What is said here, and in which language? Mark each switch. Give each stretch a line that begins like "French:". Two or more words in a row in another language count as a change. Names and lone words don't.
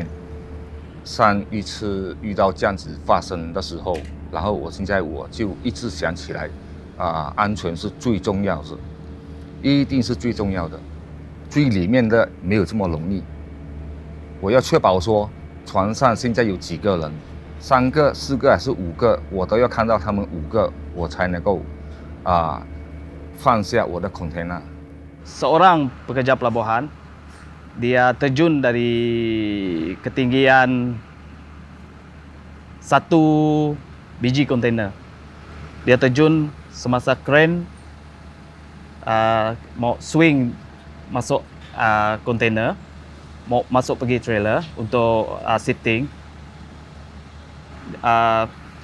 Chinese: 上一次遇到这样子发生的时候，然后我就一直想起来安全是最重要的，一定是最重要的，最里面的没有这么容易。我要确保说船上现在有几个人，3个、4个还是5个，我都要看到他们5个，我才能够放下我的 container。
Malay: Seorang pekerja pelabuhan, dia terjun dari ketinggian 1 biji kontainer. Dia terjun semasa crane mau swing masuk kontainer, mau masuk pergi trailer untuk shifting.